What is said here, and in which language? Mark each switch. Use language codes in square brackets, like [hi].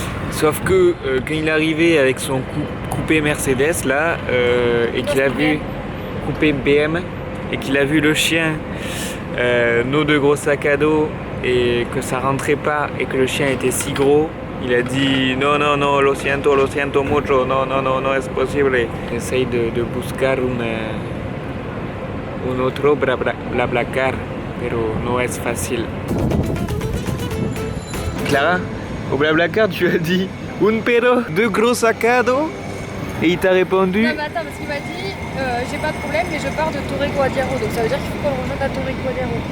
[fr] Sauf que quand il est arrivé avec son coupé Mercedes là, et qu'il a vu coupé BM et qu'il a vu le chien, nos 2 gros sacs à dos et que ça rentrait pas et que le chien était si gros, il a dit non non non [es] lo siento mucho, [fr] non non non [es] no es posible. [fr] Essaye de [es] buscar un otro blablacar, pero no es fácil. [fr] Clara? Au Blablacar, tu as dit un pero, 2 gros sacs à dos et il t'a répondu. Non mais attends parce qu'il m'a dit j'ai pas de problème mais je pars de Torre Guadiaro donc ça veut dire qu'il faut qu'on rejoigne à Torre Guadiaro.